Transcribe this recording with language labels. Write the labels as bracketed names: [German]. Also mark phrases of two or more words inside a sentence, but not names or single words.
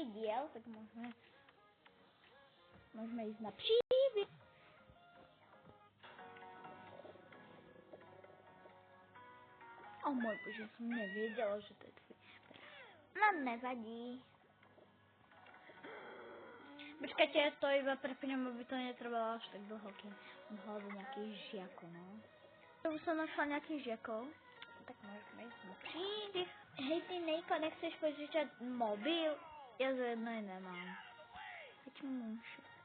[Czech] díl, tak můžeme jít na příběh. O můj bože, jsem nevěděla, že to je tvůj. No nevadí. Počkejte, [Slovak] to iba prepnem, aby to netrvalo až tak dlho, kým hľadám nejakých žiakov, no. Už som našla nejakých žiakov. Tak môžeme ísť na príbeh. Hej, ty Nejko, nechceš požičať mobil? Ja za jedno aj nemám. Hoď mu mušu.